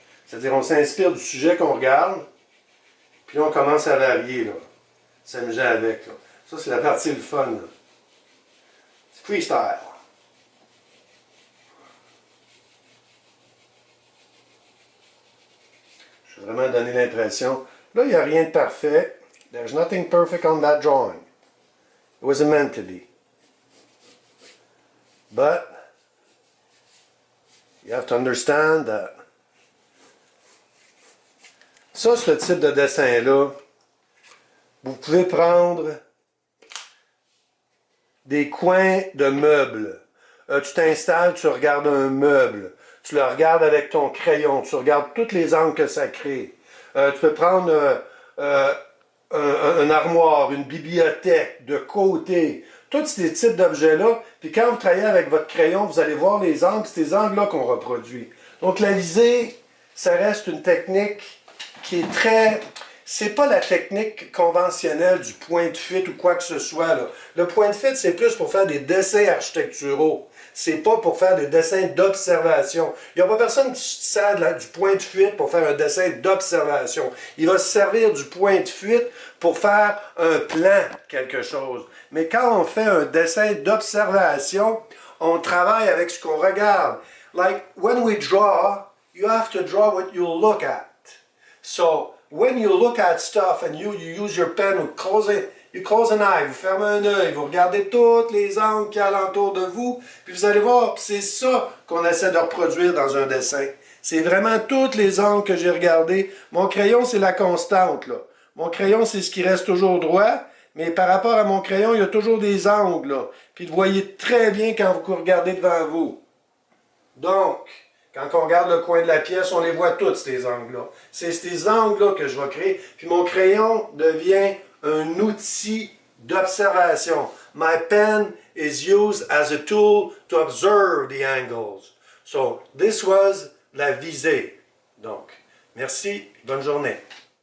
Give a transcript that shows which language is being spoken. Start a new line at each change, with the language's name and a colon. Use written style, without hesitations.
French: C'est-à-dire, on s'inspire du sujet qu'on regarde, puis là, on commence à varier, là. S'amuser avec, là. Ça, c'est la partie le fun, là. C'est freestyle. Je vais vraiment donner l'impression. Là, il n'y a rien de parfait.
English: There's nothing perfect on that drawing. It wasn't meant to be. But you have to understand that.
French: Ça, ce type de dessin-là, vous pouvez prendre des coins de meubles. Tu t'installes, tu regardes un meuble. Tu le regardes avec ton crayon. Tu regardes tous les angles que ça crée. Tu peux prendre un armoire, une bibliothèque, de côté. Tous ces types d'objets-là. Puis quand vous travaillez avec votre crayon, vous allez voir les angles. C'est ces angles-là qu'on reproduit. Donc la visée, ça reste une technique qui est très... C'est pas la technique conventionnelle du point de fuite ou quoi que ce soit, là. Le point de fuite, c'est plus pour faire des dessins architecturaux. C'est pas pour faire des dessins d'observation. Il n'y a pas personne qui se sert du point de fuite pour faire un dessin d'observation. Il va se servir du point de fuite pour faire un plan, quelque chose. Mais quand on fait un dessin d'observation, on travaille avec ce qu'on regarde.
English: Like, when we draw, you have to draw what you look at. So, when you look at stuff and you use your pen, you close an eye,
French: vous fermez un œil, vous regardez tous les angles qu'il y a alentour de vous, puis vous allez voir, c'est ça qu'on essaie de reproduire dans un dessin. C'est vraiment tous les angles que j'ai regardés. Mon crayon, c'est la constante, là. Mon crayon, c'est ce qui reste toujours droit, mais par rapport à mon crayon, il y a toujours des angles, là. Puis vous voyez très bien quand vous regardez devant vous. Donc, quand on regarde le coin de la pièce, on les voit tous, ces angles-là. C'est ces angles-là que je vais créer. Puis mon crayon devient un outil d'observation.
English: My pen is used as a tool to observe the angles. So, this was
French: la visée. Donc, merci, bonne journée.